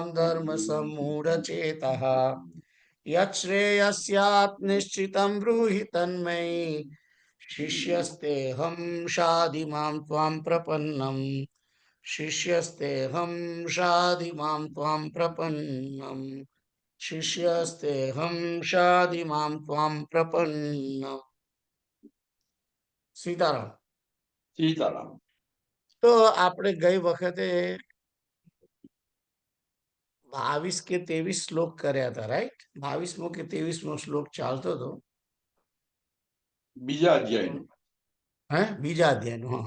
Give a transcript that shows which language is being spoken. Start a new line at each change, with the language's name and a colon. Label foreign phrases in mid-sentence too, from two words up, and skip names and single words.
Sanskrit: धर्मसम्मूढचेतः यच्छ्रेयस्यात् निश्चितं ब्रूहि तन्मयि शिष्यस्तेऽहं शाधि मां त्वां प्रपन्नम् शिष्यस्तेऽहं शाधि मां त्वां प्रपन्नम् शिष्यस्तेऽहं शाधि मां त्वां प्रपन्नम् सीताराम
Gujarati: સીતારામ. તો આપણે ગઈ વખતે 22 કે 23 શ્લોક કર્યા હતા, રાઈટ? 22મો કે 23મો શ્લોક ચાલતો હતો. બીજા અધ્યાયનો. બીજા અધ્યાયનો. હા,